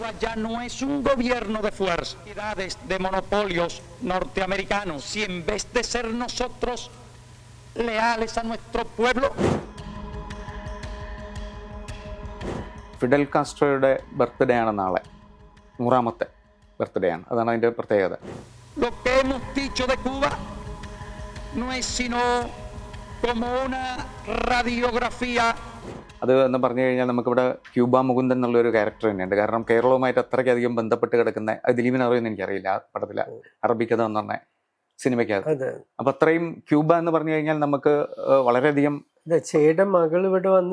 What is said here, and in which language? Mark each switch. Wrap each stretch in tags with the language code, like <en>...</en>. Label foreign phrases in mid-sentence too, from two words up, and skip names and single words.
<es>ya no es un gobierno de fuerza, de monopolios norteamericanos, si en vez de ser nosotros leales a nuestro pueblo.</es> <ml>ഫിഡൽ കാസ്ട്രോയുടെ ബർത്ത്ഡേ ആണ് നാളെ, 100ാമത്തെ ബർത്ത്ഡേ ആണ്. അതാണ് അതിൻ്റെ പ്രത്യേകത.</ml> <es>Lo que hemos dicho de Cuba no es sino como una radiografía.</es> <ml>അത് എന്ന് പറഞ്ഞു കഴിഞ്ഞാൽ നമുക്കിവിടെ ക്യൂബ മുകുന്ദൻ എന്നുള്ളൊരു ക്യാരക്ടർ തന്നെയുണ്ട്. കാരണം കേരളവുമായിട്ട് അത്രയ്ക്കധികം ബന്ധപ്പെട്ട് കിടക്കുന്ന, ദിലീപിന് അറിയുമെന്ന് എനിക്കറിയില്ല, ആ പടത്തിലെ അറബിക്കഥ എന്ന് പറഞ്ഞ സിനിമയ്ക്കകത്ത്. അപ്പൊ അത്രയും ക്യൂബ എന്ന് പറഞ്ഞു കഴിഞ്ഞാൽ നമുക്ക് വളരെയധികം ചേയുടെ മകൾ ഇവിടെ വന്ന്</ml>